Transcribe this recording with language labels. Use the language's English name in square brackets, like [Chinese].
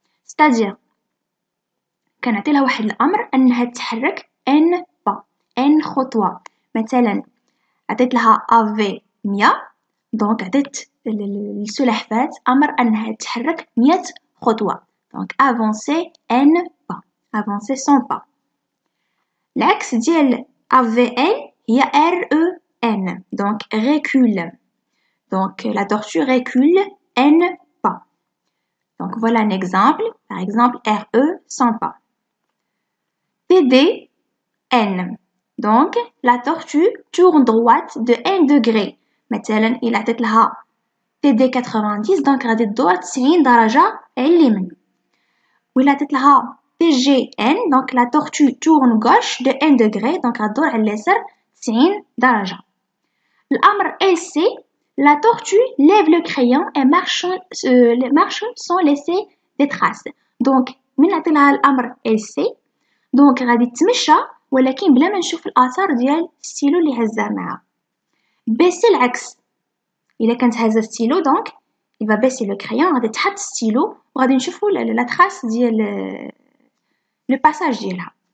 [French] C'est-à-dire [Arabic] كنعطي لها واحد الأمر أنها تتحرك n pas، n خطوة. مثلا عطيت لها AV 100، دونك عطيت للسلحفاة أمر أنها تتحرك 100 خطوة. [French] دونك avancer n pas، avancer 100 pas. [Arabic] العكس ديال AVN هي REN، donc recule. [French] Donc la tortue recule n pas. Donc voilà un exemple. Par exemple RE 100 pas. TDN. Donc la tortue tourne droite de n degrés. [Arabic] مثلا إلا عطيت لها TD 90 donc غادي تدور 90 درجة اليمين. [French] وإلا عطيت لها TGN donc la tortue tourne gauche de n degrés donc [Arabic] غادور على اليسار 90 درجة. الأمر LC [French] la tortue lève le crayon et marche sans laisser des traces. [Arabic] donc من نعطي لها الأمر LC donc غادي تمشى ولكن بلا ما نشوف الآثار ديال الستيلو اللي هزاه معاه. BC العكس، إلا كانت هازة ستيلو donc [French] il va baisser le crayon [Arabic] غادي تحط ستيلو وغادي نشوفو لا trace ديال le passage ديالها.